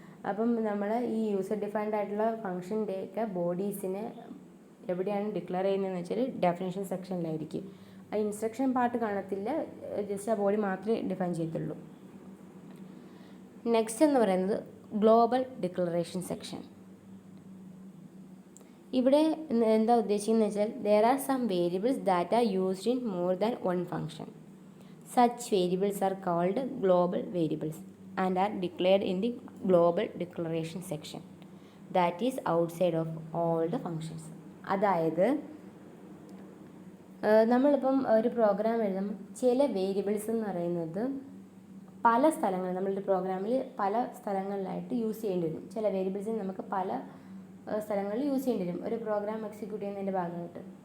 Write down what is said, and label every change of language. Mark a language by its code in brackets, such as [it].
[ml] അപ്പം നമ്മൾ ഈ യൂസർ ഡിഫൈൻഡ് ആയിട്ടുള്ള ഫംഗ്ഷൻ്റെയൊക്കെ ബോഡീസിനെ എവിടെയാണ് ഡിക്ലെയർ ചെയ്യുന്നതെന്ന് വെച്ചാൽ ഡെഫിനേഷൻ സെക്ഷനിലായിരിക്കും. ആ ഇൻസ്ട്രക്ഷൻ പാർട്ട് കാണത്തില്ല, ജസ്റ്റ് ആ ബോഡി മാത്രമേ ഡിഫൈൻ ചെയ്യത്തുള്ളൂ. നെക്സ്റ്റ് എന്ന് പറയുന്നത് ഗ്ലോബൽ ഡിക്ലറേഷൻ സെക്ഷൻ. ഇവിടെ എന്താ ഉദ്ദേശിക്കുന്നത് വെച്ചാൽ [en] there are some variables that are used in more than one function. Such variables are called global variables and are declared in the global declaration section that is outside of all the functions. [ml] അതായത് നമ്മളിപ്പം ഒരു programme എഴുതുമ്പോൾ ചില variables എന്ന് പറയുന്നത് പല സ്ഥലങ്ങളിൽ നമ്മളുടെ പ്രോഗ്രാമിൽ പല സ്ഥലങ്ങളിലായിട്ട് യൂസ് ചെയ്യേണ്ടി വരും. ചില വേരിയബിൾസിന് നമുക്ക് പല സ്ഥലങ്ങളിൽ യൂസ് ചെയ്യേണ്ടി വരും ഒരു പ്രോഗ്രാം എക്സിക്യൂട്ട് ചെയ്യുന്നതിൻ്റെ ഭാഗമായിട്ട്.